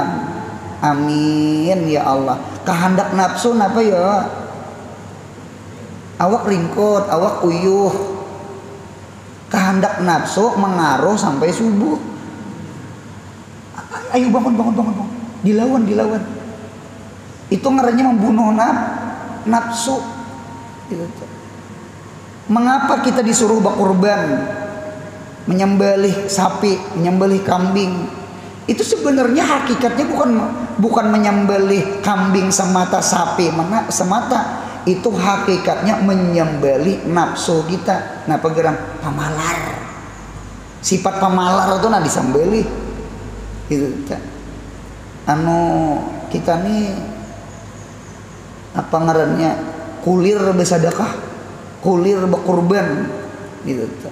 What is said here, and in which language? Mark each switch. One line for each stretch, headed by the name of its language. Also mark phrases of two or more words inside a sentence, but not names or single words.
Arabic: آمين يا الله.
Indonesian: Kehendak nafsu napa ya?
Banjar: Awak ringkot, awak uyuh.
Indonesian: Kehendak nafsu mengaruh sampai subuh. Ayo bangun. Dilawan.
Banjar: Itu ngarannya membunuh nafsu.
Indonesian: Mengapa kita disuruh berkurban? Menyembelih sapi, menyembelih kambing. Itu sebenarnya hakikatnya bukan menyembelih kambing semata, sapi semata. Itu hakikatnya menyembelih nafsu kita.
Banjar: Nah, pegeran pamalar.
Indonesian: Sifat pamalar itu disembelih. Gitu.
Banjar: Kita nih apa ngarannya kulir bersedekah, kulir berkurban gitu.